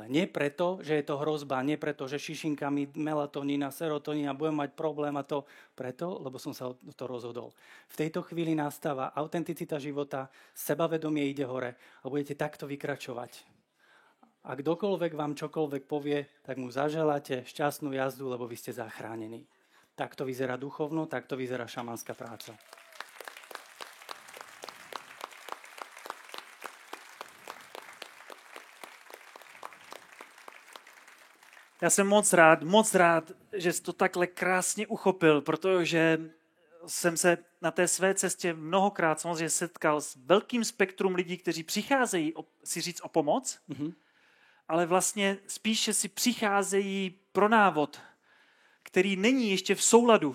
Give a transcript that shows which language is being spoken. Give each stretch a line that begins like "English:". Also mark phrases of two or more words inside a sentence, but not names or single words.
Slovak: Nie preto, že je to hrozba, nie preto, že šišinkami melatonína, serotonína budem mať problém a to preto, lebo som sa to rozhodol. V tejto chvíli nastáva autenticita života, sebavedomie ide hore a budete takto vykračovať. A kdokoľvek vám čokoľvek povie, tak mu zaželáte šťastnú jazdu, lebo vy ste zachránení. Takto vyzerá duchovno, takto vyzerá šamanská práca.
Czech: Já jsem moc rád, že jsi to takhle krásně uchopil, protože jsem se na té své cestě mnohokrát samozřejmě setkal s velkým spektrum lidí, kteří přicházejí si říct o pomoc, ale vlastně spíše si přicházejí pro návod, který není ještě v souladu.